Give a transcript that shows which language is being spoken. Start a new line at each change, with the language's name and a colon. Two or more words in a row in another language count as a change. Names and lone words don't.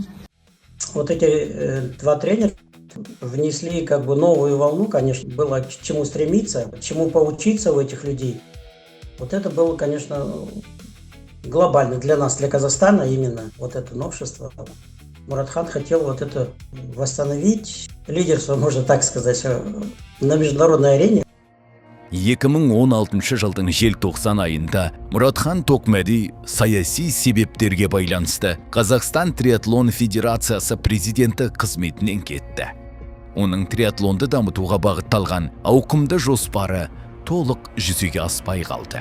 Russian: Вот эти два тренера внесли как бы новую волну, конечно, было к чему стремиться, к чему поучиться у этих людей. Вот это было, конечно, глобально для нас, для Казахстана именно вот это новшество. Муратхан хотел вот это восстановить, лидерство, можно так сказать, на международной арене.
Kazakh: 2016 жылдың желтоқсан айында Мұратхан Тоқмәди саяси себептерге байланысты Қазақстан Триатлон Федерациясы президенті қызметінен кетті. Оның триатлонды дамытуға бағытталған ауқымды жоспары толық жүзеге аспай қалды.